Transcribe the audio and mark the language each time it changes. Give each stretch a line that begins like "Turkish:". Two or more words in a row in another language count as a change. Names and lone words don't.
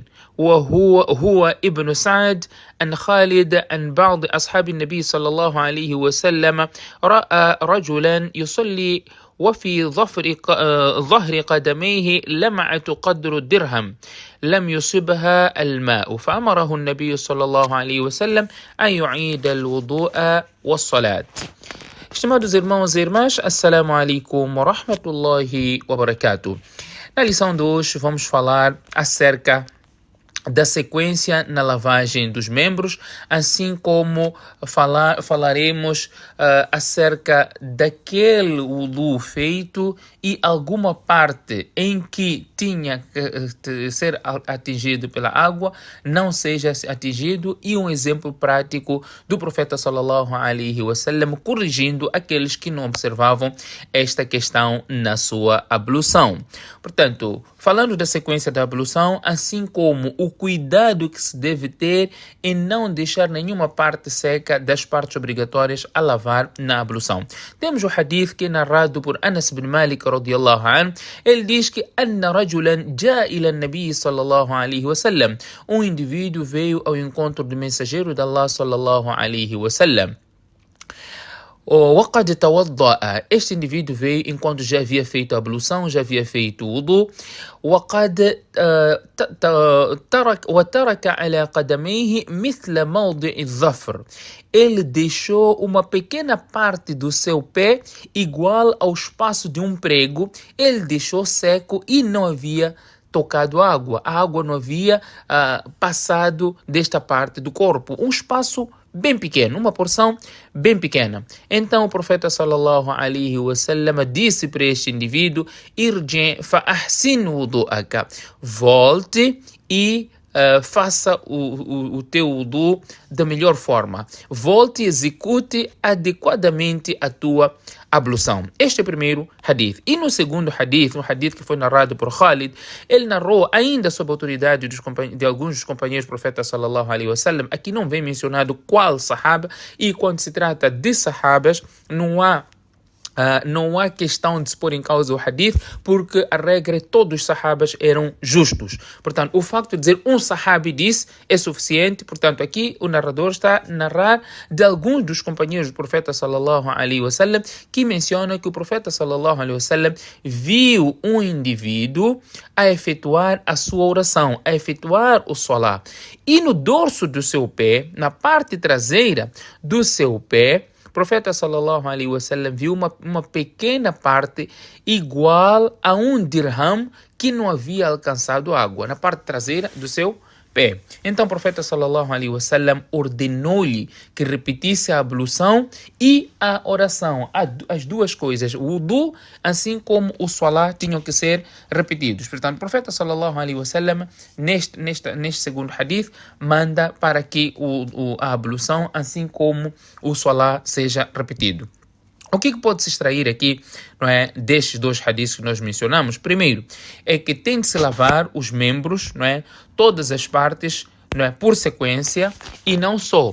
Arabic: وهو ابن سعد عن خالد عن بعض أصحاب النبي صلى الله عليه وسلم رأى رجلا يصلي وفي ظهر قدميه لمعة قدر الدرهم لم يصبها الماء، فأمره النبي صلى الله عليه وسلم أن يعيد الوضوء والصلاة.
Portuguese: Estimados irmãos e irmãs,
Arabic: السلام عليكم ورحمة الله وبركاته.
Portuguese: Na lição de hoje vamos falar acerca da sequência na lavagem dos membros, assim como falaremos acerca daquele wudu feito e alguma parte em que tinha que ser atingido pela água não seja atingido, e um exemplo prático do profeta
Arabic: صلى الله عليه وسلم
Portuguese: corrigindo aqueles que não observavam esta questão na sua ablução. Portanto, falando da sequência da ablução, assim como o cuidado que se deve ter em não deixar nenhuma parte seca das partes obrigatórias a lavar na ablução. Temos o hadith que é narrado por Anas bin Malik
Arabic: رضي الله عنه.
Portuguese: Ele diz que
Arabic: أن رجلا جاء إلى النبي صلى الله عليه وسلم.
Portuguese: Um indivíduo veio ao encontro do mensageiro de Allah
Arabic: صلى الله عليه وسلم. وقد توضأ.
Portuguese: Este indivíduo veio enquanto já havia feito a ablução, já havia feito o wudu.
Arabic: وقد وترك على قدميه مثل موضع الظفر.
Portuguese: Ele deixou uma pequena parte do seu pé igual ao espaço de um prego. Ele deixou seco e não havia tocado água. A água não havia passado desta parte do corpo. Um espaço bem pequeno, uma porção bem pequena. Então o profeta
Arabic: صلى الله عليه وسلم
Portuguese: disse para este indivíduo:
Arabic: ارجع فأحسن وضوءك.
Portuguese: Volte e faça o teu wudu da melhor forma. Volte e execute adequadamente a tua ablução. Este é o primeiro hadith. E no segundo hadith, um hadith que foi narrado por Khalid, ele narrou ainda sob a autoridade de alguns dos companheiros do profeta
Arabic: صلى الله عليه وسلم.
Portuguese: Aqui não vem mencionado qual sahaba, e quando se trata de sahabas, não há questão de se pôr em causa o hadith, porque a regra é que todos os sahabas eram justos. Portanto, o facto de dizer um sahabi disse é suficiente. Portanto, aqui o narrador está a narrar de alguns dos companheiros do profeta
Arabic: صلى الله عليه وسلم,
Portuguese: que menciona que o profeta
Arabic: صلى الله عليه وسلم
Portuguese: viu um indivíduo a efetuar a sua oração, a efetuar o salah. E no dorso do seu pé, na parte traseira do seu pé, o profeta
Arabic: صلى الله عليه وسلم
Portuguese: viu uma pequena parte igual a um dirham que não havia alcançado água na parte traseira do seu pé. Então o profeta
Arabic: صلى الله عليه وسلم
Portuguese: ordenou-lhe que repetisse a ablução e a oração. As duas coisas, o wudu assim como o salah, tinham que ser repetidos. Portanto, o profeta
Arabic: صلى الله عليه وسلم
Portuguese: neste segundo hadith manda para que a ablução assim como o salah seja repetido. O que pode-se extrair aqui, não é, destes dois hadiths que nós mencionamos? Primeiro, é que tem de se lavar os membros, não é, todas as partes, não é, por sequência, e não só.